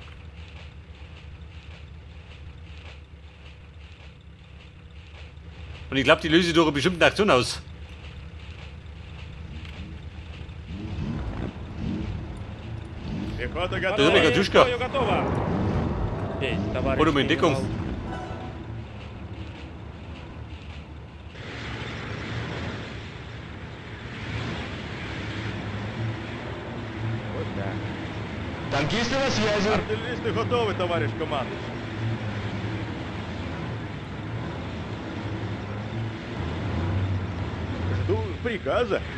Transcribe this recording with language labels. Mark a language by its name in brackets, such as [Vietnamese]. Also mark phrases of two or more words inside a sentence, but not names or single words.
[German] Und ich glaube, die löse ich durch eine bestimmte Aktion aus. [Russian] Пехота [German] Das ist eine Katuschka. [Russian] готова. [German] Oder um Entdeckung. [Russian] Вот так. Танкисты на связи! Артиллеристы готовы, товарищ командующий. Жду приказа.